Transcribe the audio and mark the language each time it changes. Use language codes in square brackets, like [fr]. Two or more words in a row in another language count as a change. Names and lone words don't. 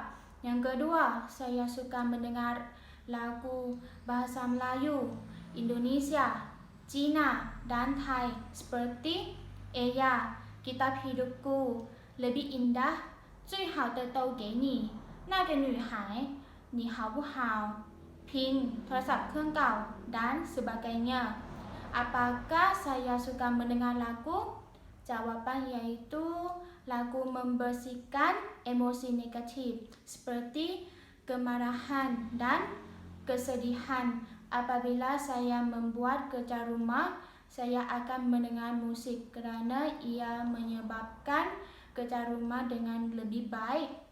[ms] Yang kedua, saya suka mendengar lagu bahasa Melayu, Indonesia, Cina, dan Thai seperti Eya, Kitab Hidupku, Lebih Indah, 最好的都给你，那个女孩， ni hao bu hao, ping, โทรศัพท์เครื่องเก่า dan sebagainya. Apakah saya suka mendengar lagu? Jawaban yaitu lagu membersihkan emosi negatif seperti kemarahan dan kesedihan. Apabila saya membuat kerja rumah, saya akan mendengar musik kerana ia menyebabkan kerja rumah dengan lebih baik.